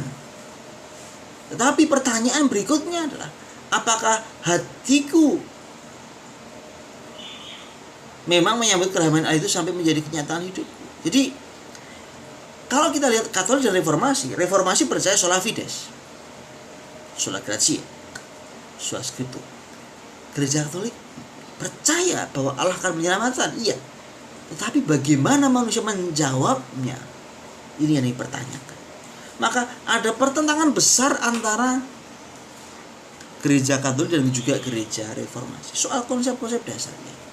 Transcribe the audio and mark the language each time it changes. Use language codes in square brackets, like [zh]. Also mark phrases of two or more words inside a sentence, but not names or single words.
[id] Tetapi pertanyaan berikutnya adalah, apakah hatiku memang menyambut kedamaian Allah itu sampai menjadi kenyataan hidupku? Jadi, kalau kita lihat Katolik dan Reformasi percaya [la] sola fides, sola gratia, sola scriptura. [id] Gereja Katolik percaya bahwa Allah akan menyelamatkan, iya. Tetapi bagaimana manusia menjawabnya? Ini yang dipertanyakan. Maka ada pertentangan besar antara Gereja Katolik dan juga Gereja Reformasi soal konsep-konsep dasarnya.